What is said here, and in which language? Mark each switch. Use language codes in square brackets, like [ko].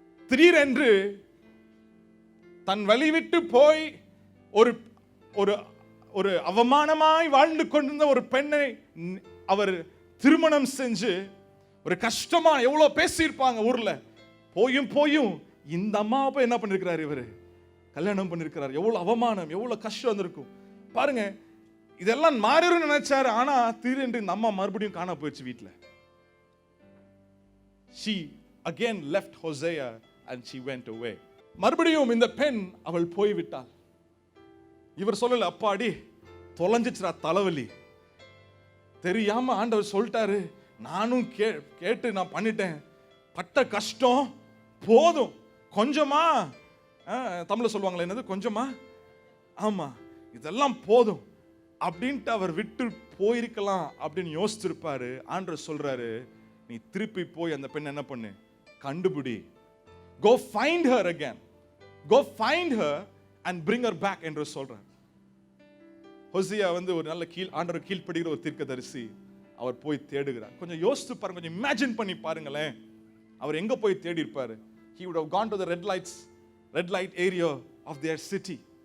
[ta] திடீரென்று தன் வழி விட்டு போய் ஒரு ஒரு ஒரு அவமானமாய் வாழ்ந்து கொண்டிருந்த ஒரு பெண்ணை அவர் திருமணம் செஞ்சு, ஒரு கஷ்டமா எவ்வளவு பேசியிருப்பாங்க ஊர்ல, போயும் இந்த அம்மாவை போய் என்ன பண்ணிருக்கிறார், இவரு கல்யாணம் பண்ணிருக்கிறார். எவ்வளவு அவமானம், எவ்வளவு கஷ்டம் வந்திருக்கும் பாருங்க. இதெல்லாம் மாறிடும் நினைச்சாரு. ஆனா திடீரென்று இந்த அம்மா மறுபடியும் காண போயிடுச்சு வீட்டுல. [en] She again left Hosea and she went away. [ta] மறுபடியும் இந்த பெண் அவள் போய்விட்டாள். இவர் சொல்லல, அப்பாடி தொலைஞ்சிச்சுரா தலைவலி, தெரியாம ஆண்டவர் சொல்லிட்டாரு, நானும் கேட்டு நான் பண்ணிட்டேன், பட்ட கஷ்டம் போதும், கொஞ்சமா தமிழ்ல சொல்லுவாங்களே என்னது, கொஞ்சமா, ஆமா இதெல்லாம் போதும் அப்படின்ட்டு அவர் விட்டு போயிருக்கலாம் அப்படின்னு யோசிச்சிருப்பாரு. ஆண்டவர் சொல்றாரு, நீ திருப்பி போய் அந்த பெண் என்ன பண்ணு, கண்டுபிடி, [en] go find her again, go find her and bring her back [ta] என்று சொல்றார். ஹோசேயா வந்து ஒரு நல்ல ஆண்டவர் கீழ்ப்படுகிற ஒரு தீர்க்கதரிசி. அவர் போய் தேடுகிறார். கொஞ்சம் யோசித்து பாருங்க, கொஞ்சம் இமேஜின் பண்ணி பாருங்களேன், அவர் எங்க போய் தேடி இருப்பாரு. [en] he would have gone to the red light area of their city.